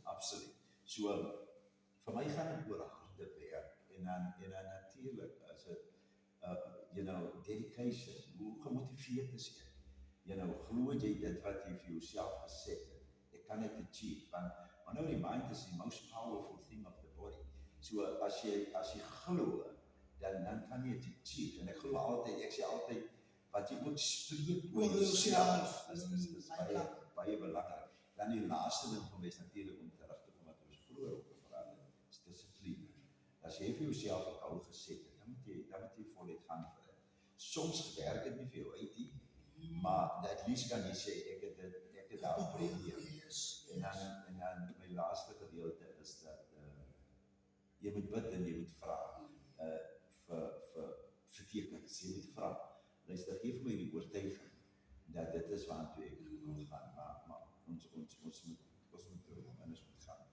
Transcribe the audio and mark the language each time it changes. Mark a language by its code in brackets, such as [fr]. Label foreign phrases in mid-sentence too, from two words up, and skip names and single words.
[af] Absoluut. So, vir my gaan dit oor harde werk, en dan natuurlik is dit, dedication, hoe gemotiveerd is jy? Glo jy dit wat jy vir jouself geset het, ek kan dit achieve, want nou die mind [en] is the most powerful thing of the body. [af] So, as jy glo, dan kan jy dit achieve, en ek glo altyd, ek sê altyd, wat jy ook spreek oor jouself, is baie belangrik. Dan die laaste ding van my is natuurlijk om terug te kom wat ons vroeger ook gevraagd het, is discipline. As jy vir jouself 'n doel geset het, dan moet jy voluit gaan vir dit. Soms werk dit nie vir jou uit nie, maar [en] at least [af] kan jy sê, ek het daar probeer. En dan my laaste gedeelte is dat jy moet bid en jy moet vra vir tekens, jy moet vra. Luister, geef my die oortuiging dat dit is waartoe ek wil gaan, maar ons moet droom en ons moet gaan.